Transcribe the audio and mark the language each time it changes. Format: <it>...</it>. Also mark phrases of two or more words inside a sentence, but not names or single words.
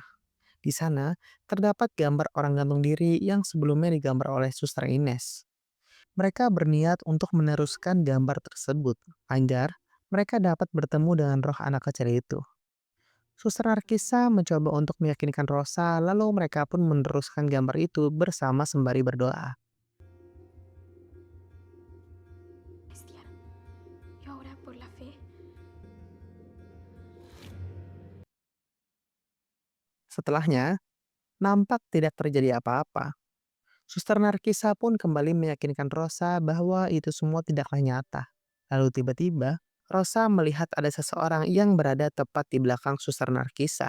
<id>Di sana terdapat gambar orang gantung diri yang sebelumnya digambar oleh Suster Ines. Mereka berniat untuk meneruskan gambar tersebut agar mereka dapat bertemu dengan roh anak kecil itu. Suster Narkisa mencoba untuk meyakinkan Rosa, lalu mereka pun meneruskan gambar itu bersama sembari berdoa.</id> <es>Bestia. Y ahora, por la fe,</es> <id>Setelahnya, nampak tidak terjadi apa-apa. Suster Narkisa pun kembali meyakinkan Rosa bahwa itu semua tidaklah nyata. Lalu tiba-tiba, Rosa melihat ada seseorang yang berada tepat di belakang Suster Narkisa.</id>